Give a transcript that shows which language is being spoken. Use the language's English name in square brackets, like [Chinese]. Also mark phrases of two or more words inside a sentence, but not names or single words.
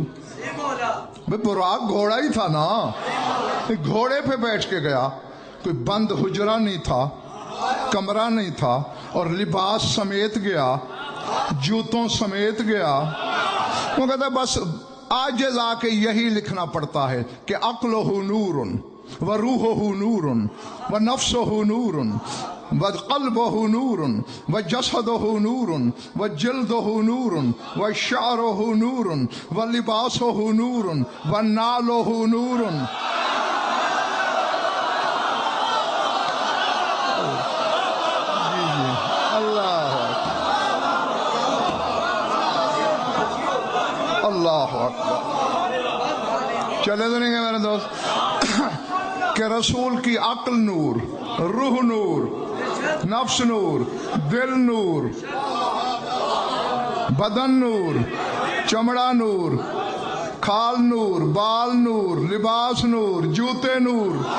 [Urdu] براق گھوڑا ہی تھا نا، گھوڑے پہ بیٹھ کے گیا. کوئی بند حجرہ نہیں تھا، کمرہ نہیں تھا، اور لباس سمیت گیا، جوتوں سمیت گیا. وہ کہتا ہے بس آج آ کے یہی لکھنا پڑتا ہے کہ [Arabic] عقلہ نور وروحہ نور ونفسہ نور وقلبہ نور وجسدہ نور وجلدہ نور وشعرہ نور ولباسہ نور ونالہ نور. اللہ اکبر. [Urdu] چلے تو نہیں گئے میرے دوست کہ رسول کی عقل نور، روح نور، نفس نور، دل نور، بدن نور، چمڑا نور، کھال نور، بال نور، لباس نور، جوتے نور.